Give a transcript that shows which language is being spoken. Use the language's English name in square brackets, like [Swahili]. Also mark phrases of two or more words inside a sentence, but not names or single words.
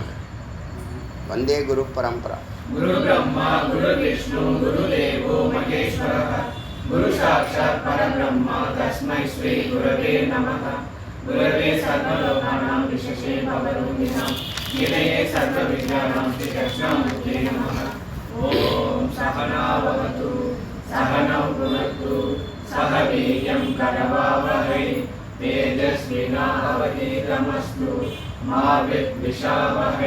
[Sanskrit] वन्दे गुरु परम्परा. गुरु ब्रह्मा गुरु विष्णु गुरु देवो महेश्वरः गुरु साक्षात् परब्रह्मा तस्मै श्री गुरवे नमः. गुरवे सर्वलोकानाम् विशेषे भवरोगिणाम् निलये सर्व विद्यानाम् श्री दक्षिणामूर्ते नमः. ॐ सहना भवतु सहनौ भुनक्तु सह वीर्यं करवावहै तेजस्विनावधीतमस्तु मा विद्विषावहै.